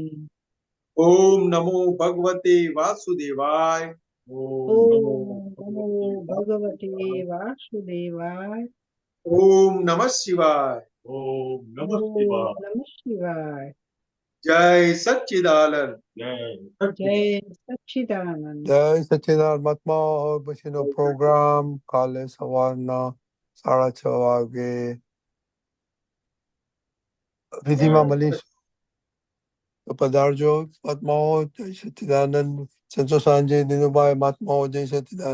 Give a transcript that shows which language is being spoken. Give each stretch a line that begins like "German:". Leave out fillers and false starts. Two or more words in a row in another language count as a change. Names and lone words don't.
Sanskrit: ओम नमो भगवते वासुदेवाय, ओम नमो भगवते वासुदेवाय, ओम नमः शिवाय, ओम नमः शिवाय,
Hindi: जय सच्चिदानंद। जय सच्चिदानंद।
Gujarati: જય સચ્ચિદાનંદ મહાત્મા. હવે પછીનો પ્રોગ્રામ કાલે સવારના 6:30 વાગે વિધિમાં મળીશું, તો પધારજો મહાત્માઓ. જય સચ્ચિદાનંદ. સંતોષાનજી, દિનુભાઈ, મહાત્માઓ, જય સચ્ચિદાનંદ.